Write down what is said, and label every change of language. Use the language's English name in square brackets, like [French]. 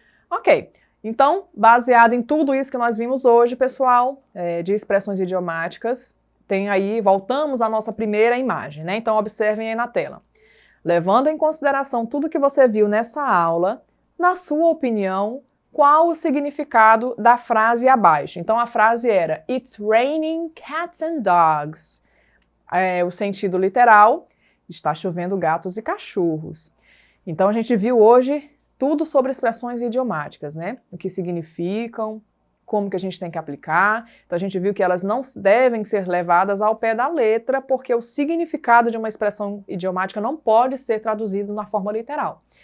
[Portuguese] Ok, então, baseado em tudo isso que nós vimos hoje, pessoal, de expressões idiomáticas, tem aí, voltamos à nossa primeira imagem, né? Então, observem aí na tela. Levando em consideração tudo que você viu nessa aula, na sua opinião, qual o significado da frase abaixo? Então, a frase era [English] It's raining cats and dogs. [Portuguese] O sentido literal, está chovendo gatos e cachorros. Então, a gente viu hoje tudo sobre expressões idiomáticas, né? O que significam, como que a gente tem que aplicar. Então a gente viu que elas não devem ser levadas ao pé da letra, porque o significado de uma expressão idiomática não pode ser traduzido na forma literal.